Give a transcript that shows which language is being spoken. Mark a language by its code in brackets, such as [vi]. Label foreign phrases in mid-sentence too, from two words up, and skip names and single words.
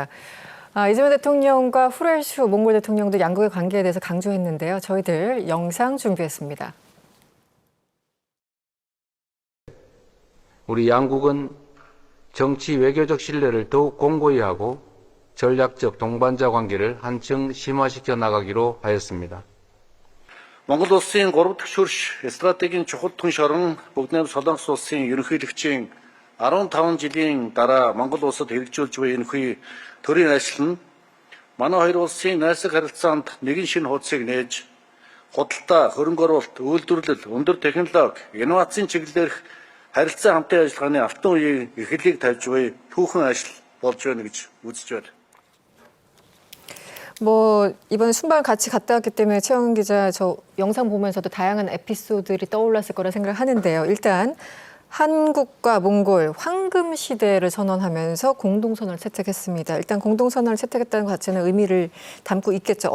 [ko] 이재명 대통령과 후레슈 몽골 대통령도 양국의 관계에 대해서 강조했는데요. 저희들 영상 준비했습니다. 우리 양국은 정치 외교적 신뢰를 더욱 공고히 하고 전략적 동반자 관계를 한층 심화시켜 나가기로 하였습니다. [mn] Монгол улсын 3 дахь хөрш стратегийн чухал түнш орон бүгд найрамд Солонгос улсын ерөнхийлөгчийн 15 жилийн дараа Монгол улсад хэрэгжүүлж буй энэхүү төрийн ажил нь манай хоёр улсын найрсаг харилцаанд нэгэн шинэ хуудсыг нээж худалдаа, хөрөнгө оруулалт, үйлдвэрлэл, өндөр технологи, инновацийн чиглэлээрх харилцаа хамтын ажиллагааны алтан үеийн эхлэлийг тавьж буй түүхэн ажил болж байна гэж үзэж байна. [ko] 이번에 순방 같이 갔다 왔기 때문에 최영은 기자 저 영상 보면서도 다양한 에피소드들이 떠올랐을 거라 생각을 하는데요. 일단 한국과 몽골 황금 시대를 선언하면서 공동선언을 채택했습니다. 일단 공동선언을 채택했다는 것 자체는 의미를 담고 있겠죠.